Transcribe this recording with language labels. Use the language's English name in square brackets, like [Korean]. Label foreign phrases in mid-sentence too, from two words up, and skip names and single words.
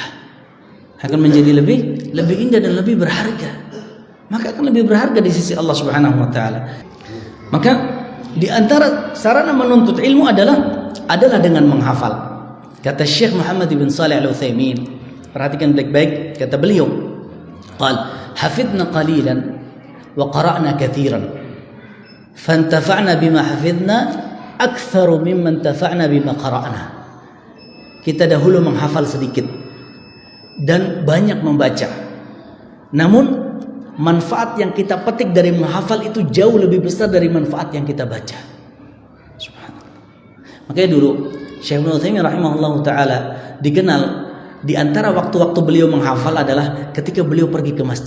[Indonesian] Akan menjadi lebih indah dan lebih berharga. Maka akan lebih berharga di sisi Allah [Arabic] سبحانه وتعالى. [Indonesian] Maka di antara sarana menuntut ilmu adalah dengan menghafal. Kata Syekh Muhammad bin Shalih Al-Utsaimin, perhatikan baik-baik, kata beliau, [Arabic] قال حفظنا قليلا وقرأنا كثيرا. فانتفعنا بما حفظنا أكثر ممن انتفع بما قرأنا. [Indonesian] Kita dahulu menghafal sedikit dan banyak membaca. Namun manfaat yang kita petik dari menghafal itu jauh lebih besar dari manfaat yang kita baca. Subhanallah. Makanya dulu Syekh Ibnu Utsaimin [Arabic] رحمه الله تعالى [Indonesian] dikenal di antara waktu-waktu beliau menghafal adalah ketika beliau pergi ke masjid.